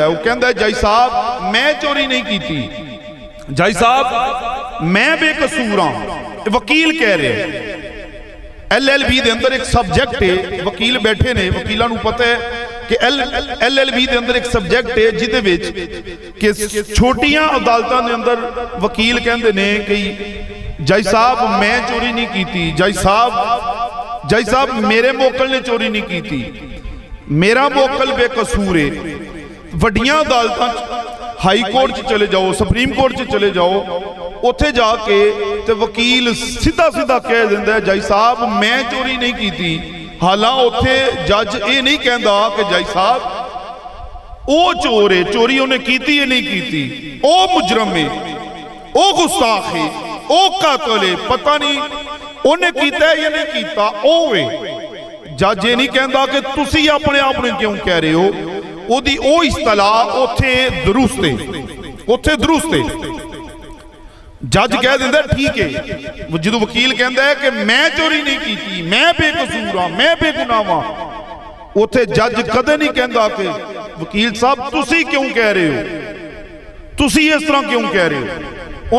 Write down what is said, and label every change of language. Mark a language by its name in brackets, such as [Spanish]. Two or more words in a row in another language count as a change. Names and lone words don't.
[Punjabi] وہ کہندہ ہے جائی صاحب میں چوری نہیں کیتی, جائی صاحب میں بے قصور ہوں. وکیل کہہ رہے ایل ایل بی دے اندر ایک سبجیکٹ ہے, وکیل بیٹھے نے, وکیلہ نو پتہ ہے کہ ایل ایل بی دے اندر ایک سبجیکٹ ہے جیدے ویچ کہ چھوٹیاں عدالتاں دے اندر وکیل کہندے نے کہ جائی صاحب میں چوری نہیں کیتی, جائی صاحب میرے موکل نے چوری نہیں کیتی, میرا موکل بے قصور ہے. وڈیاں عدالتاں ہائی کورٹ چ چلے جاؤ, سپریم کورٹ چ چلے جاؤ, اتھے جا کے تے وکیل سیدھا کہہ دیندہ ہے جائی صاحب میں چوری نہیں کیتی. حالاں اتھے جج اے نہیں کہندہ کہ جائی صاحب او چور ہے, چوری انہیں کیتی ہے نہیں کیتی, او مجرم ہے, او گستاخ ہے, او قاتل ہے, پتہ نہیں انہیں کیتا ہے یا نہیں کیتا, او ہے. جج یہ نہیں کہندہ کہ تسی اپنے آپ نے کیوں کہہ رہے ہو, او دی او اصطلاح اتھے درست ہے. جج کہہ دیندہ ہے ٹھیک ہے. جدو وکیل کہندہ ہے کہ میں چوری نہیں کیتی, میں بے قصور ہاں, میں بے گناہ ہاں, اتھے جج کدے نہیں کہندہ کہ وکیل صاحب تسی کیوں کہہ رہے ہو, تسی اس طرح کیوں کہہ رہے ہو.